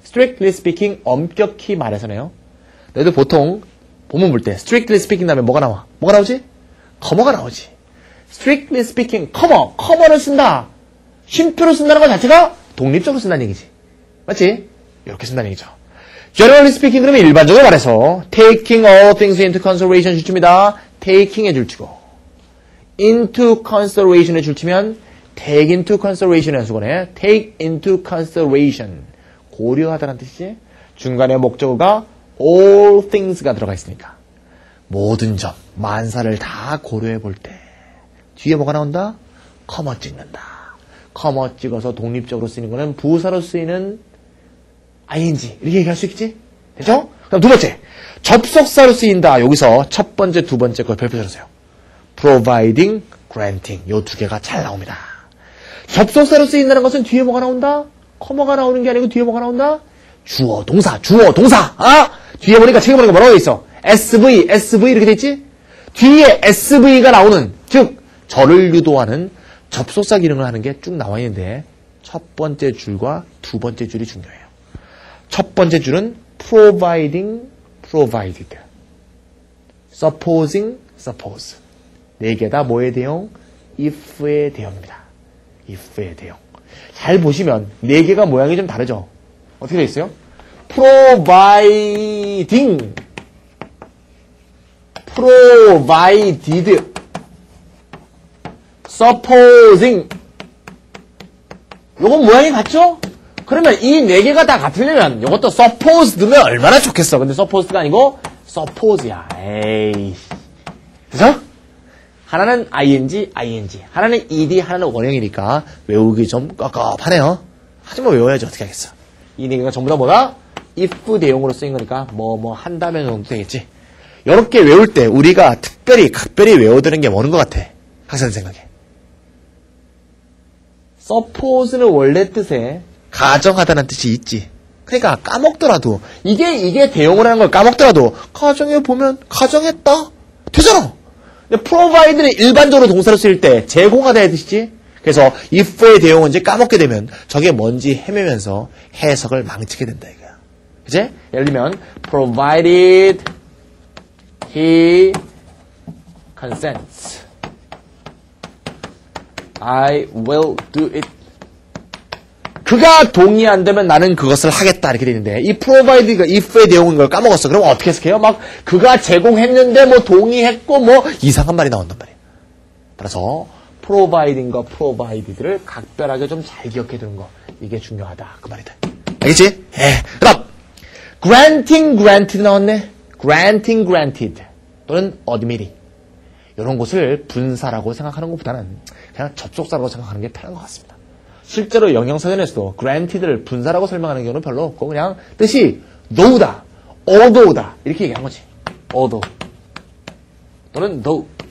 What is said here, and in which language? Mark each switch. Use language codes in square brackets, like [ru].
[en] strictly speaking [ko] 엄격히 말해서네요. 너희들 보통 본문 볼 때 strictly speaking 다음에 뭐가 나와? 뭐가 나오지? 커머가 나오지. [en] strictly speaking, [ko] 커머를 쓴다. 쉼표를 쓴다는 것 자체가 독립적으로 쓴다는 얘기지. 맞지? 이렇게 쓴다는 얘기죠. [en] generally speaking [ko] 그러면 일반적으로 말해서 [en] taking all things into consideration [ko] 줄칩니다. taking의 줄치고 into consideration의 줄치면 [en] take into consideration [ko] 의 수거네. [en] take into consideration [ko] 고려하다는 뜻이지. 중간에 목적어가 [en] all things [ko] 가 들어가 있으니까 모든 점, 만사를 다 고려해 볼 때 뒤에 뭐가 나온다? 커머 찍는다. 커머 찍어서 독립적으로 쓰이는 거는 부사로 쓰이는 ing 이렇게 얘기할 수 있겠지? 되죠? 그럼 두 번째 접속사로 쓰인다. 여기서 첫 번째, 두 번째 걸 별표해주세요. [en] providing, granting [ko] 요 두 개가 잘 나옵니다. 접속사로 쓰인다는 것은 뒤에 뭐가 나온다? 커머가 나오는 게 아니고 뒤에 뭐가 나온다? 주어, 동사. 아? 뒤에 보니까 책에 보니까 뭐라고 돼 있어? SV 이렇게 돼 있지? 뒤에 SV가 나오는 즉 저를 유도하는 접속사 기능을 하는 게 쭉 나와 있는데 첫 번째 줄과 두 번째 줄이 중요해요. 첫 번째 줄은 [en] providing, provided, supposing, suppose [ko] 네 개 다 뭐의 대용? if의 대용입니다. if의 대용. 잘 보시면 네 개가 모양이 좀 다르죠? 어떻게 돼 있어요? [en] providing, provided, supposing. [ko] 요건 모양이 같죠? 그러면 이 네 개가 다 같으려면 요것도 supposed면 얼마나 좋겠어. 근데 supposed가 아니고 suppose야. 에이. 그죠? 하나는 ing, 하나는 ed, 하나는 원형이니까 외우기 좀 깝깝하네요. 하지만 외워야지 어떻게 하겠어. 이 네 개가 전부 다 뭐다? if 대용으로 쓰인 거니까 뭐 한다면 정도 되겠지. 이렇게 외울 때 우리가 각별히 외워두는 게 뭐는 것 같아? 학생 생각에. suppose는 원래 뜻에 가정하다는 뜻이 있지. 그러니까 까먹더라도 이게 대용을 하는 걸 까먹더라도 가정해 보면 가정했다 되잖아. 근데 provide는 일반적으로 동사로 쓰일 때 제공하다의 뜻이지. 그래서 if의 대용은 이제 까먹게 되면 저게 뭔지 헤매면서 해석을 망치게 된다 이거야. 그치? [en] 예를 들면 provided he consents I will do it. [ko] 그가 동의한다면 나는 그것을 하겠다 이렇게 돼 있는데 이 provide가 if의 내용인 걸 까먹었어. 그럼 어떻게 해석해요? 막 그가 제공했는데 뭐 동의했고 뭐 이상한 말이 나온단 말이에요. 따라서 providing과 provided를 각별하게 좀 잘 기억해 두는 거 이게 중요하다 그 말이다. 알겠지? 예. 그다음 [en] granting granted [ko] 나왔네. granting granted 또는 admitting 이런 것을 분사라고 생각하는 것보다는 그냥 접속사라고 생각하는 게 편한 것 같습니다. 실제로 영영사전에서도 granted를 분사라고 설명하는 경우는 별로 없고 그냥 뜻이 though다, although다 이렇게 얘기한 거지. [en] although [ko] 또는 [en] though.